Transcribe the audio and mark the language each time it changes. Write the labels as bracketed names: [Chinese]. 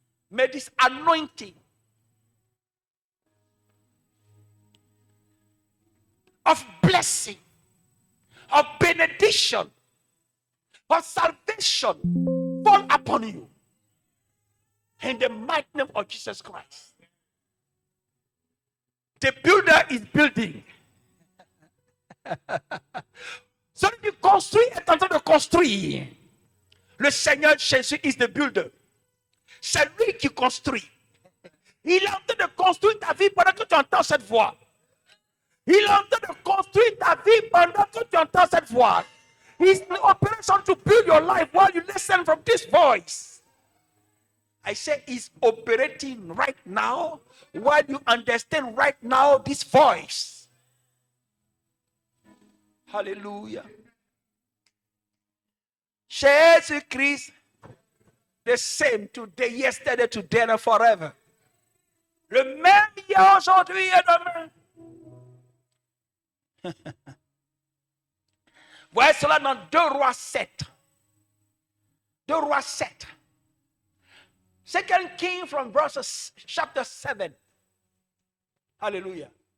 [English] May this anointing of blessing, of benediction, of salvation fall upon you. In the mighty name of Jesus Christ. The builder is building. [French] Celui qui construit est en train de construire. Le Seigneur Jésus [English] is the builder. [French] C'est lui qui construit. Il est en train de construire ta vie pendant que tu entends cette voix. Il est en train de construire ta vie pendant que tu entends cette voix. [English] He's in operation to build your life while you listen from this voice. I say he's operating right now while you understand right now this voice. Hallelujah. Jesus Christ, the same today, yesterday, today, and forever. [French] Le même hier, aujourd'hui et demain. Voyez cela dans 2 Rois 7. 2 Rois 7. [English] 2 Kings from verses chapter 7. Hallelujah.